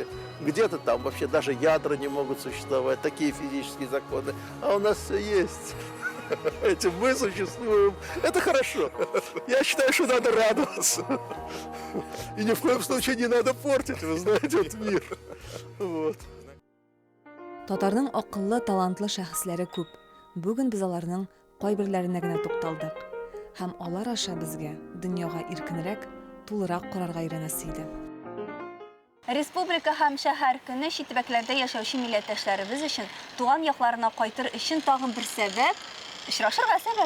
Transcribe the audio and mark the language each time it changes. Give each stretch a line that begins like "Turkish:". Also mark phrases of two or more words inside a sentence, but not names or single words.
Russian: Где-то там вообще даже ядра не могут существовать, такие физические законы. А у нас все есть. Этим мы существуем. Это хорошо. Я считаю, что надо радоваться. И ни в коем случае не надо портить, вы знаете, этот мир. Вот.
Tatar: Татарның акыллы, талантлы шәхесләре күп. Бүген без аларның кайберләренә генә тукталдык. Һәм алар аша безгә дөньяга иркенрәк, тулырак карарга өйрәнәсе иде. Республика һәм шәһәр көне чит төбәкләрдә яшәүче милләттәшләребез өчен туган якларына кайтыр өчен тагын бер сәбәп, очрашырга сәбәп.